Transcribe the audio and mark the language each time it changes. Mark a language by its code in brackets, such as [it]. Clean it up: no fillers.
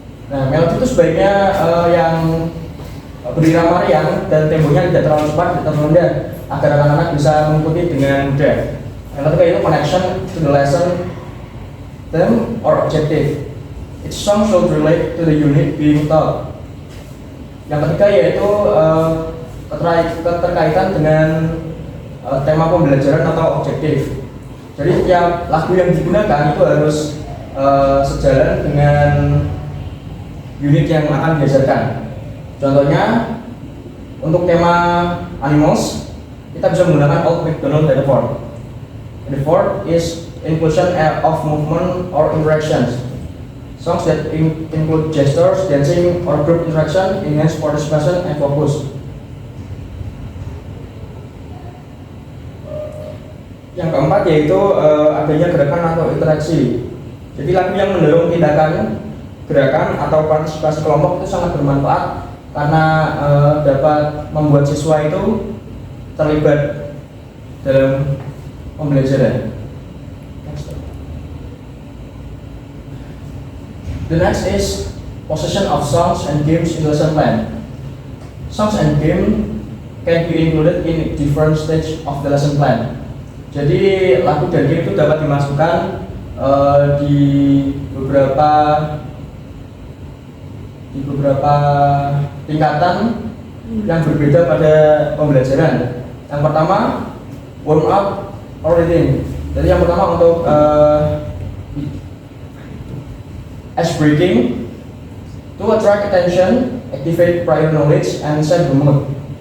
[id] Nah, melodi itu sebaiknya yang berirama riang dan temponya tidak terlalu cepat atau rendah agar anak-anak bisa mengikuti dengan mudah. Yang ketiga itu [en] connection to the lesson, theme or objective. Each song should relate to the unit being taught. [id] Yang ketiga yaitu keterkaitan dengan tema pembelajaran atau objektif. Jadi setiap lagu yang digunakan itu harus sejalan dengan unit yang akan diajarkan. Contohnya untuk tema animals kita bisa menggunakan Old MacDonald Had a Farm. [en] The fourth is inclusion of movement or interactions. Songs that include gestures, dancing, or group interaction enhance participation and focus. [id] Yang keempat yaitu adanya gerakan atau interaksi. Jadi lagu yang mendorong tindakan, gerakan atau partisipasi kelompok itu sangat bermanfaat karena dapat membuat siswa itu terlibat dalam pembelajaran. [en] The next is possession of songs and games in lesson plan. Songs and game can be included in different stage of the lesson plan. [id] Jadi lagu dan game itu dapat dimasukkan di beberapa tingkatan yang berbeda pada pembelajaran. Yang pertama [en] warm up or reading. [id] Jadi yang pertama untuk [en] ice breaking, to attract attention, activate prior knowledge, and set the mood.